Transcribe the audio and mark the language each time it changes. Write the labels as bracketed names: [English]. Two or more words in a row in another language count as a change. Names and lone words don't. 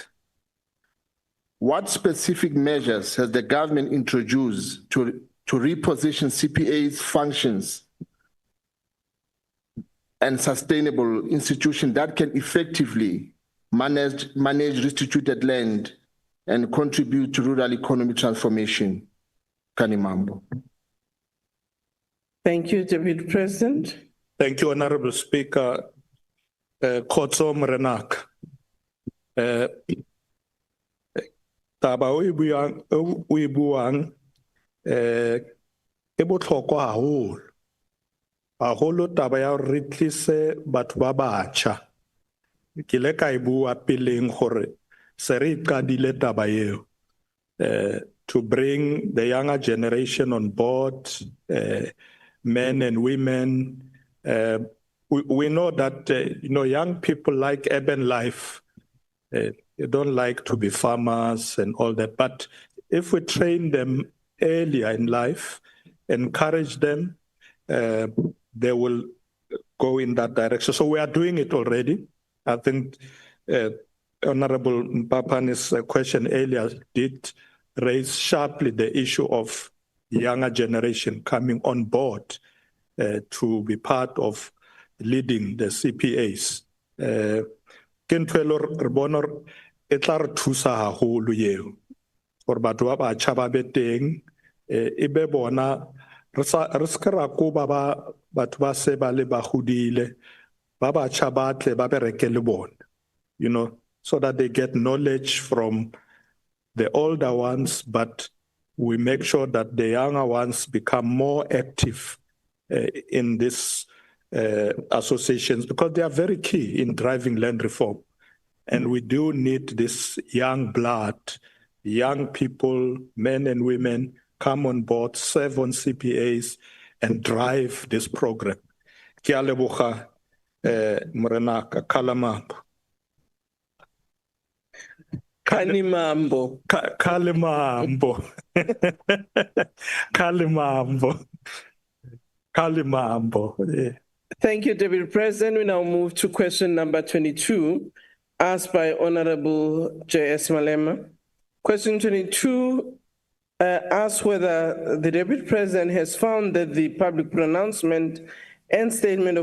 [English] What specific measures has the government introduced to reposition CPA's functions and sustainable institutions that can effectively manage restituted land and contribute to rural economy transformation? Kanimambo. Thank you, Deputy President. Thank you, Honorable Speaker. [Southern Sotho] Khotso Morenaka. Taba o e buang e botlhokwa haholo. Haholo taba ya re tlise batho ba batjha. Ke le ka e bua peleng gore se re qadile taba eo. [English] To bring the younger generation on board, men and women. We know that young people like urban life. They don't like to be farmers and all that. But if we train them earlier in life, encourage them, they will go in that direction. So we are doing it already. I think Honorable Mpapani's question earlier did raise sharply the issue of younger generation coming on board to be part of leading the CPAs. [Southern Sotho] E tla re thusa haholo eo gore batho ba batjha ba be teng e be bona re ska ra ko ba batho ba se ba le ba godile ba batjha ba tle ba bereke le bona, [English] so that they get knowledge from the older ones, but we make sure that the younger ones become more active in these associations because they are very key in driving land reform. And we do need this young blood, young people, men and women, come on board, serve on CPAs, and drive this program. [Tswana] Kia leboga, [Tsonga] Morenaka, Kalamambo. Kanimambo. Kalimambo. Kalimambo. Kalimambo. [English] Yeah. Thank you, Deputy President. We now move to question number 22, asked by Honorable J.S. Malema. Question 22 asks whether the Deputy President has found that the public pronouncement and statement